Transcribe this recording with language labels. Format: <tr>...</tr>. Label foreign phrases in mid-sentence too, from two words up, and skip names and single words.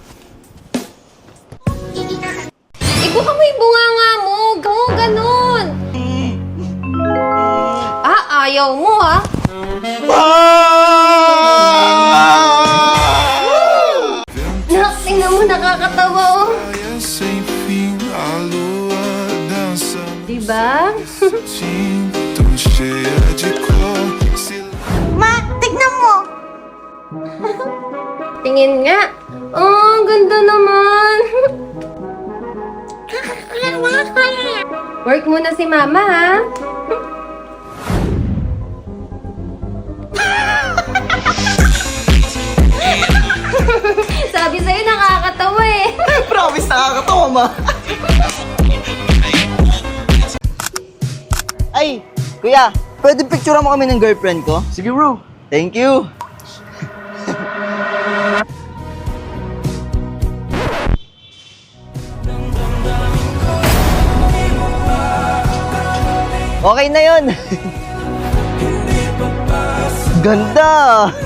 <tl>Ibuka mo yung bunganga mo. Ganun. Ah, ayaw mo ha. Tingnan mo, nakakatawa oh.</tl> <pt>Sem a lua dança,</pt> <tl>Diba?</tl> <pt>tão cheia de cor.</pt> <tl>Ma, tignan mo. Tingin nga. Oh, ang ganda naman. Work muna si mama, ha? Sabi sa'yo, nakakatawa eh. Promise, nakakatawa, ma. Ay, kuya, pwede picturean mo kami ng girlfriend ko? Sige,</tl> <en>bro. Thank you.</en> <tl>Okay na yun. Ganda.</tl>